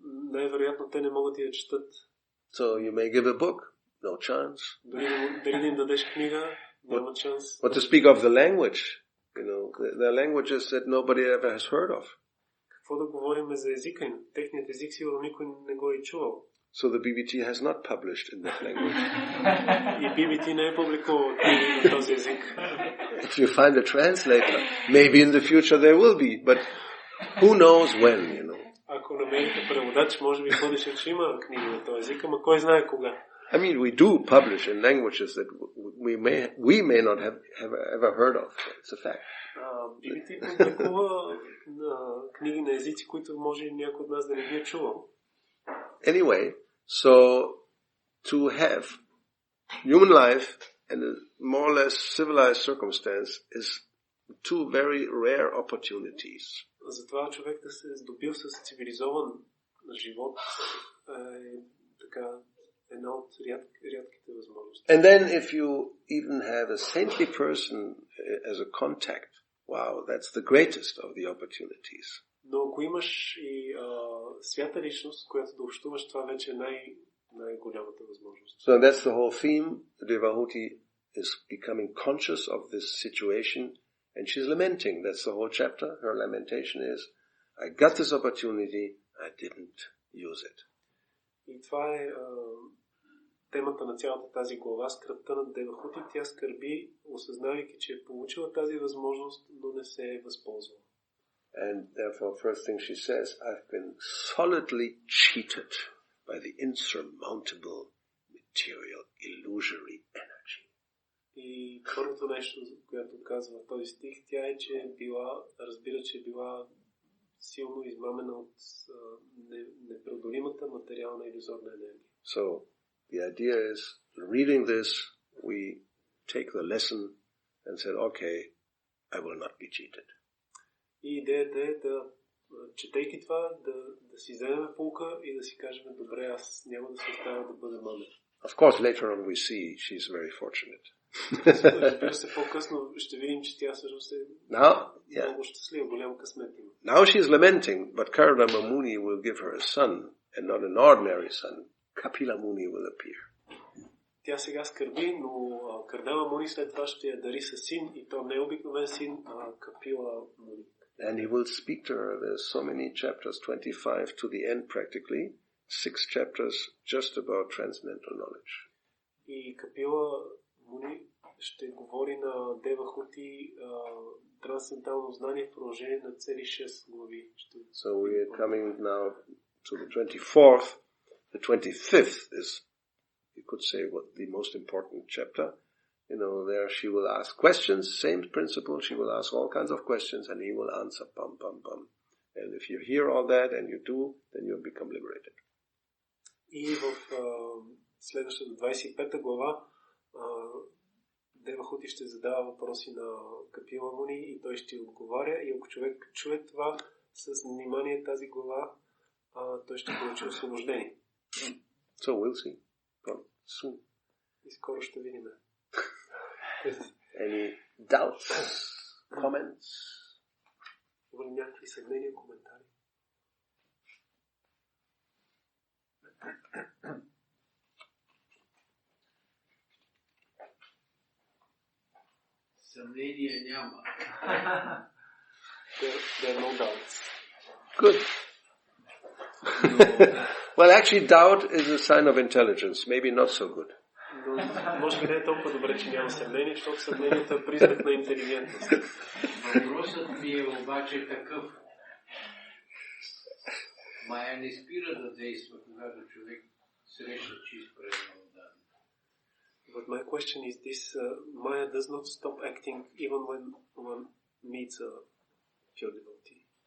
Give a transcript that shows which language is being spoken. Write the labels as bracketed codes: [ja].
[bg] Най-вероятно те не могат и да четат. [en] So you may give a book, no chance. [bg] Дали да им дадеш книга, няма шанс. [en] What to speak of the language? The languages that nobody ever has heard of. [bg] Какво да говорим за езика им? Техният език сигурно никой не го е чувал. [en] So the BBT has not published in that language. [bg] И BBT не е публикувал книги на този език. [en] If you find a translator, maybe in the future there will be, but who knows when, you know. [bg] Ако намерите преводач, може би в бъдеще ще има книги на този език, ама кой знае кога. [en] I mean, we do publish in languages that we may not have ever heard of. It's a fact. [bg] BBT публикува книги на езици, които може някой от нас да не ги е чувал. [en] Anyway, so to have human life in a more or less civilized circumstance is two very rare opportunities. [bg] Затова човек да се здобил с цивилизован живот е така една от рядките възможности. [en] And then if you even have a saintly person as a contact, wow, that's the greatest of the opportunities. [bg] Но ако имаш и свята личност, която да общуваш, това вече е най-голямата възможност. [en] So that's the whole theme. The devotee is becoming conscious of this situation, and she's lamenting. That's the whole chapter. Her lamentation is, I got this opportunity, I didn't use it. [bg] И това е темата на цялата тази глава, скръбта на Девахути. Тя скърби, осъзнавайки, че е получила тази възможност, но не се е възползвала. [en] And therefore, first thing she says, I've been solidly cheated by the insurmountable material illusory energy. [bg] И първото нещо, което казва в този стих, тя е, че разбира, че е била силно измамена от непреодолимата материална илюзорна енергия. [en] So, the idea is, reading this, we take the lesson and said, okay, I will not be cheated. [bg] И идеята е да, четейки това, да си вземем пулка и да си кажем, добре, аз няма да се оставя да бъда мамен. [en] Of course, later on we see she's very fortunate. [bg] Разбира се, по-късно ще видим, че тя всъщност е много щастлива, голям късмет има. [en] Now she's lamenting, but Karadama Muni will give her a son, and not an ordinary son. Kapila Muni will appear. [bg] Тя сега скърби, но Кардама Муни след това ще я дари със син, и то не е обикновен син, а Капила Муни. [en] And he will speak to her. There's so many chapters, 25 to the end practically, 6 chapters just about transcendental knowledge. [bg] И Капила Муни ще говори на Девахути трансцендентално знание в продължение на цели 6 глави. [en] So we are coming now to the 24th. The 25th is, you could say, what the most important chapter. You know, there she will ask questions, same principle, she will ask all kinds of questions and he will answer, bum, bum, bum. And if you hear all that and you do, then you'll become liberated. [bg] И в следващата 25 глава Девахути ще задава въпроси на Капила Муни и той ще отговаря, и ако човек чуе това с внимание тази глава, той ще получи освобождение. [en] So we'll see. Soon. [bg] И скоро ще видим. [en] Any doubts, comments? [bg] Има ли някакви съмнения, коментари? Съмнение няма. [en] There are no doubts. Good. Well, actually, doubt is a sign of intelligence. Maybe not so good. [bg] Може би не е толкова добре, че няма съмнение, защото съмнението е признак на интелигентност. Въпросът ми е обаче такъв. Майя не спира да действа, когато човек среща чист преднаводание. [en] But my question is this, Maya does not stop acting even when one meets a pure devotee.